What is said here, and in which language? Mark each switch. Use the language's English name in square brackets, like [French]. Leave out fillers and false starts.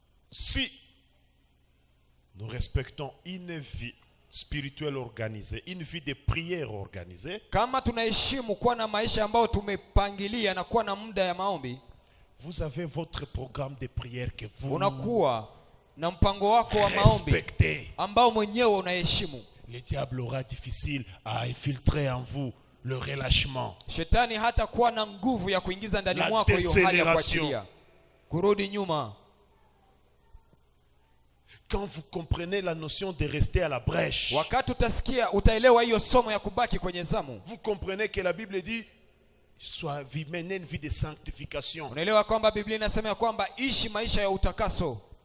[French] Si nous respectons une vie spirituelle organisée, une vie de prière organisée, [Swahili] kama tunaheshimu kuwa na maisha ambayo tumepangilia na kuwa na muda ya maombi, [French] vous avez votre programme de prière que vous [Swahili] unakuwa na mpango wako wa maombi ambao mwenyewe unaheshimu. [French] Le diable aura difficile à infiltrer en vous le relâchement. [Swahili] Shetani hata kuwa na nguvu ya kuingiza ndani mwako hiyo hali ya kuachilia, kurudi nyuma. [French] Quand vous comprenez la notion de rester à la brèche, [Swahili] wakati utasikia utaelewa hiyo somo ya kubaki kwenye zamu, [French] vous comprenez que la Bible dit menez une vie de sanctification. [Swahili] Unaelewa kwamba Biblia inasema kwamba ishi maisha ya utakaso.